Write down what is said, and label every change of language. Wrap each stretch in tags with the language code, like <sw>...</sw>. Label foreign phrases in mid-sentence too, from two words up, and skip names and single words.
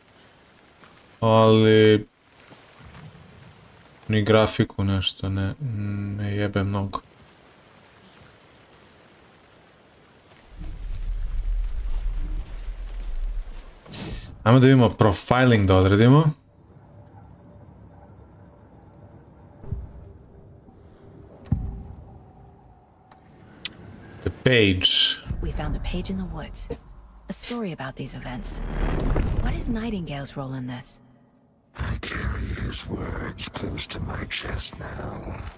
<sr>Ali ni grafiku nešto ne jebe mnogo. Ajmo da vidimo profiling da odredimo.</sr> <en>The page. We found a page in the woods. A story about these events. What is Nightingale's role in this? I carry his words close to my chest now.</en>